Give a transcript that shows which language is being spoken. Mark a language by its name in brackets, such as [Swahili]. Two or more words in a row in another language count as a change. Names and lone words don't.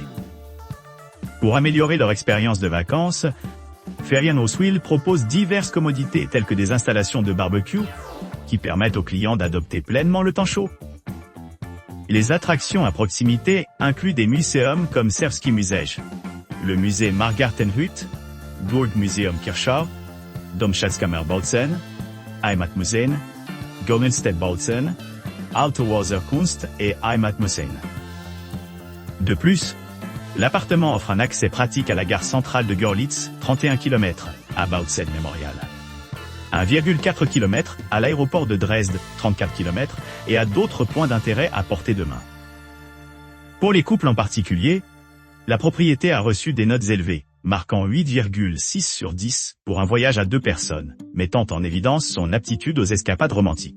[French] Pour améliorer leur expérience de vacances, Ferienhaus Wil propose diverses commodités telles que des installations de barbecue, qui permettent aux clients d'adopter pleinement le temps chaud. Les attractions à proximité incluent des muséums comme Serbski Muzeej, le musée Margartenhut, Burgmuseum Kirchau, Domschatzkammerbautzen, Heimatmuseen, Gedenkstättenbautzen, Alte Wasserkunst et Heimatmuseum. De plus, l'appartement offre un accès pratique à la gare centrale de Görlitz, 31 km, à Bautzen Memorial. 1,4 km à l'aéroport de Dresde, 34 km, et à d'autres points d'intérêt à portée de main. Pour les couples en particulier, la propriété a reçu des notes élevées, marquant 8,6 sur 10 pour un voyage à 2 personnes, mettant en évidence son aptitude aux escapades romantiques.